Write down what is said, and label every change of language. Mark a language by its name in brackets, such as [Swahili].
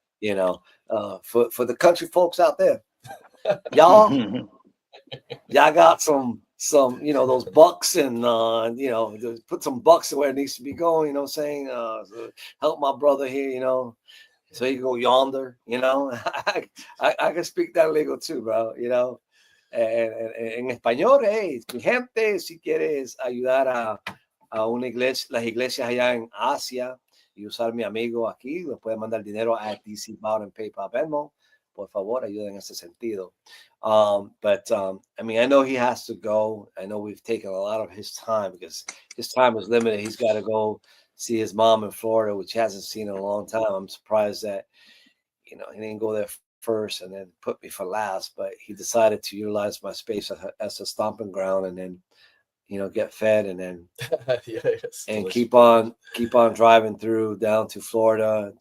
[English] You know, for the country folks out there, y'all got some you know those bucks, and you know put some bucks where it needs to be going. You know what I'm saying? So help my brother here. You know, so he can go yonder. You know, I can speak that lingo too, bro. You know. [Spanish] En español, mi gente, si quieres ayudar a una iglesia, las iglesias allá en Asia y usar mi amigo aquí, le puede mandar dinero a DC Bowden PayPal Venmo. Por favor, ayuda en ese sentido. [English] But I mean, I know he has to go. I know we've taken a lot of his time because his time is limited. He's got to go see his mom in Florida, which he hasn't seen in a long time. I'm surprised that, you know, he didn't go there first and then put me for last, but he decided to utilize my space as a stomping ground, and then, you know, get fed, and then and keep on driving through down to Florida.